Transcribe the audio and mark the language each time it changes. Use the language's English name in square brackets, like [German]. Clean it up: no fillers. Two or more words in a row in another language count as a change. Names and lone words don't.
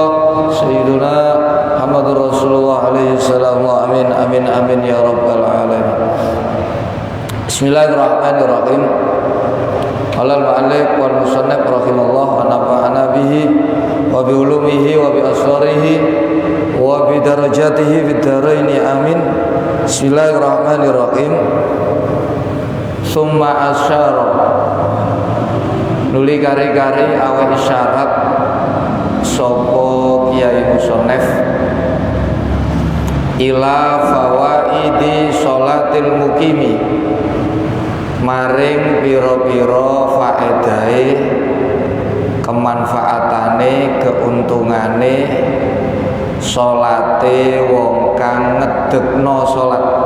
[Arabic] سيدنا محمد رسول الله عليه السلام. آمين آمين آمين يا رب العالمين. بسم الله الرحمن الرحيم. على المؤلف والمصنف رحمه الله ونفعنا به وبعلومه وبأسراره وبدرجاته في الدارين آمين. بسم الله الرحمن الرحيم. ثم أشار, [Javanese] nuli kari-kari awe isyarat sapa kiai musannaf [Arabic] إلى فوائد صلاة المقيم, [Javanese] maring pira-pira faedahe, kemanfaatane, keuntungane salate wong kang ngedekno salat.